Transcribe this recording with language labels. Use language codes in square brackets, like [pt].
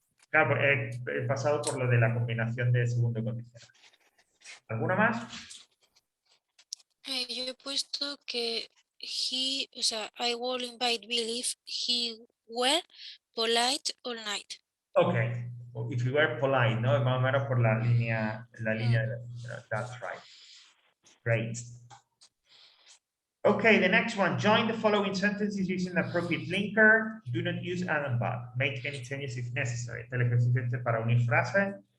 [es] Claro, he pasado por lo de la combinación de segundo condicional. ¿Alguna más? Yo he puesto que o sea, [en] I will invite Bill if he were polite all night. Ok. If you were polite, ¿no? [es] Más o menos por la línea de la... [en] That's right. Great. Okay, the next one. Join the following sentences using the appropriate linker. Do not use and but. Make any changes if necessary. [es] Este es el ejercicio para unir frases.